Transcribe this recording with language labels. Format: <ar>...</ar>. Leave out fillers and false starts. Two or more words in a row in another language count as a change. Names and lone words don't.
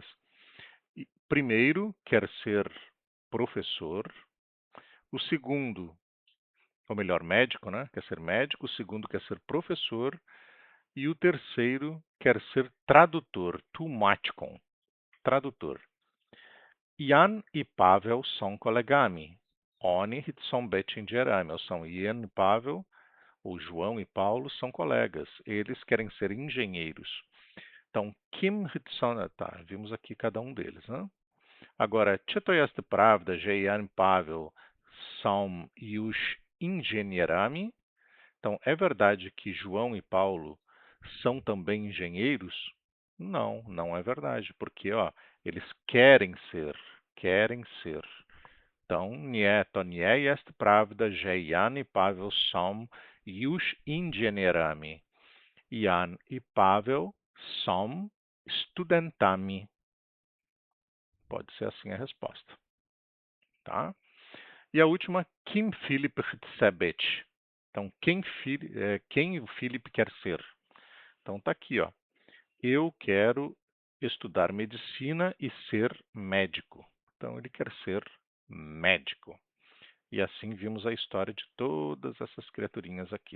<pt>Primeiro quer ser professor, o segundo, ou melhor, médico, né? Quer ser médico, o segundo quer ser professor e o terceiro quer ser tradutor, tłumaczką, tradutor. Jan e Pavel são kolegami.</pt> <pl>Oni chcą być inżynierami.</pl> <pt>Ou são Ian e Pavel, ou João e Paulo, são colegas. Eles querem ser engenheiros. Então,</pt> <pl>kim chcą...</pl> <pt>Tá, vimos aqui cada um deles, né? Agora,</pt> <pl>czy to jest prawda, że</pl> <pt>Jan e Pavel são</pt> <pl>już inżynierami?</pl> <pt>Então, é verdade que João e Paulo são também engenheiros? Não, não é verdade, porque ó, eles querem ser, querem ser. Então,</pt> <pl>nie, to nie jest prawda, że Jan i Paweł są już inżynierami. Jan i Paweł são studentami.</pl> <pt>Pode ser assim a resposta, tá? E a última,</pt> <pl>kim Filip chce być?</pl> <pt>Então, quem o Felipe quer ser? Então, tá aqui, ó. Eu quero estudar medicina e ser médico. Então, ele quer ser médico. E assim vimos a história de todas essas criaturinhas aqui.</pt>